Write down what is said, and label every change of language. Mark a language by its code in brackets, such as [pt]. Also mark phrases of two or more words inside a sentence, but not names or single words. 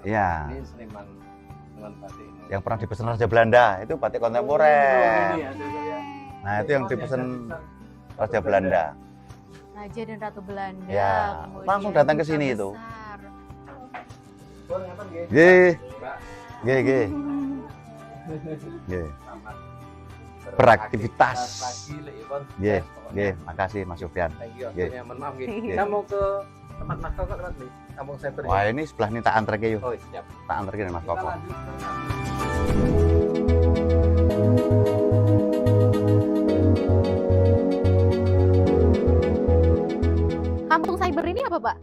[id] Iya. Ini seniman batik. Yang pernah dipesan Raja Belanda itu batik kontemporer. Ini ada saya. Nah, itu yang dipesan Raja Belanda. Raja dan Ratu Belanda. Ya, kemudian langsung datang ke Duta sini itu. Besar. Bon, ngapain, Nggih? Nggih, Mbak, nggih. Nggih. selamat Beraktivitas. lagi, Liwon. Nggih, Pokoknya. nggih, makasih Mas Sofyan. [en] Thank you. [id] Nggih. Akhirnya, mohon maaf nggih. Nggih. Kita mau ke tempat Mas Koko kan nih, Kampung Cyber. Wah, ini sebelah ini tak antar ke yuk. Oh, siap. Tak antar ke Mas Kita Koko. lanjut ke Kampung Cyber ini apa, Pak?